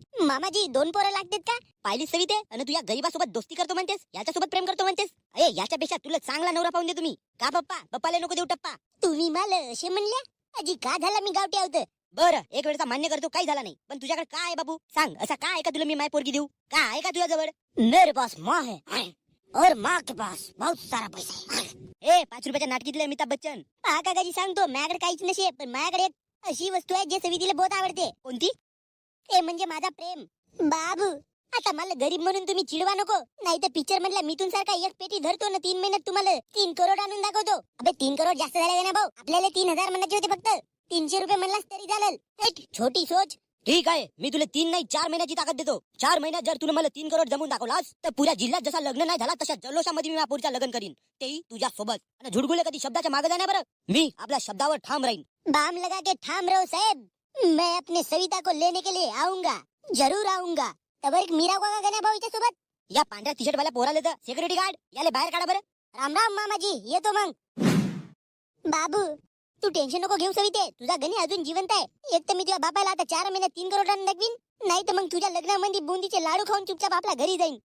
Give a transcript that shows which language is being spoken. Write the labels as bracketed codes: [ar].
[mr] मामाजी 2 पोरं लागतात का? पाहिली सविते, आणि तू या गरीबासोबत दोस्ती करतो म्हणतेस, याच्यासोबत प्रेम करतो म्हणतेस. याच्यापेक्षा तुला चांगला नवरा पाहून दे तुम्ही. का पप्पाला नको देऊ टप्पा? तुम्ही मला असे म्हणल्या? अजी का झाला मी गावठी आहोत? बरं एक वेळचा मान्य करतो, काही झाला नाही. पण तुझ्याकडे काय आहे बाबू? सांग, असा काय आहे का तुला मी माय पोरगी देऊ? काय आहे का तुझ्या जवळ? [hi] मेरे पास माँ है और माँ के पास बहुत सारा पैसा है. [mr] 5 रुपयाच्या नाटकीतले अमिताभ बच्चन. पहा काकाजी सांगतो, माझ्याकडे काहीच नसे, पण माझ्याकडे एक अशी वस्तू आहे जे सवितीला बहुत आवडते. कोणती? ते म्हणजे माझा प्रेम. बाबू आता मला गरीब म्हणून तुम्ही चिडवा नको, नाही तर पिक्चर मधल्या मिथून सारखा एक पेटी धरतो ना 3 महिन्यात तुम्हाला 3 करोड आणून दाखवतो. अबे 3 करोड जास्त झाले ना भाऊ. आपल्याला 3000 म्हणायचे होते फक्त. 300 रुपये म्हणलास तरी चालेल. [hi] छोटी सोच. [mr] ठीक आहे, मी तुला 3 नाही 4 महिन्याची ताकद देतो. 4 महिन्यात जर तुला मला 3 करोड जमून दाखवलास तर पुऱ्या जिल्ह्यात जसा लग्न नाही झाला तशा जल्लोषामध्ये मी पुढच्या लग्न करीन, तेही तुझ्या सोबत. आणि झुडगुले कधी शब्दाच्या मागे जाणार बरं. मी आपल्या शब्दावर ठाम राहीन. [hi] बाम लगा के ठाम रहो साहेब. मैं अपने सविता को लेने के लिए आऊंगा, जरूर आऊंगा. [mr] तब एक मीरा को का भाऊ इथे सोबत. या पांढऱ्या टी शर्ट वाल्या पोराला तर सिक्युरिटी गार्ड याले बाहेर काढा बरं. राम राम मामाजी, येतो मग. बाबू तू टेन्शन नको घेऊ सविते, तुझा गणी अजून जिवंत आहे. एक तर मी तुझ्या बापाला आता 4 महिन्यात 3 करोड दाखवीन, नाही तर मग तुझ्या लग्नामध्ये बुंदीचे लाडू खाऊन चुपचाप आपल्या घरी जाईन.